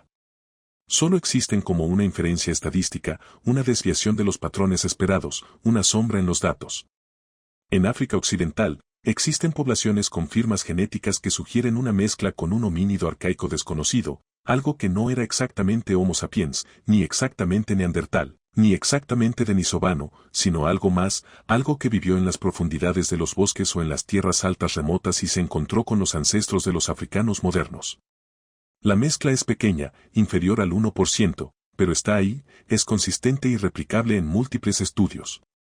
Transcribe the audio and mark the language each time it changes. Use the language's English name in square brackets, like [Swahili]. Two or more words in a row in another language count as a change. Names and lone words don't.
[Spanish] Solo existen como una inferencia estadística, una desviación de los patrones esperados, una sombra en los datos. En África Occidental, existen poblaciones con firmas genéticas que sugieren una mezcla con un homínido arcaico desconocido, algo que no era exactamente Homo sapiens, ni exactamente neandertal, ni exactamente denisovano, sino algo más, algo que vivió en las profundidades de los bosques o en las tierras altas remotas y se encontró con los ancestros de los africanos modernos. La mezcla es pequeña, inferior al 1%, pero está ahí, es consistente y replicable en múltiples estudios.